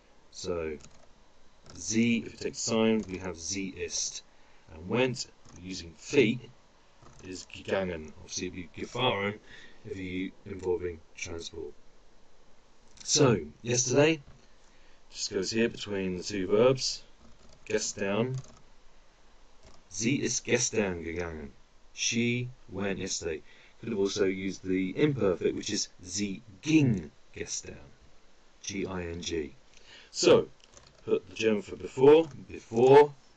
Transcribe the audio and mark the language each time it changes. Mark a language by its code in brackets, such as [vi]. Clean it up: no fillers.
[en] So, sie, if it takes sign, we have [de] sie ist. [en] And went, using feet, is gegangen. Obviously, it'd be gefahren if you're involving transport. So, yesterday, just goes here between the two verbs. [de] Gestern. Sie ist gestern gegangen. [en] She went yesterday. Could have also used the imperfect, which is [de] sie ging gestern. [en] G-I-N-G. So, put the German for before.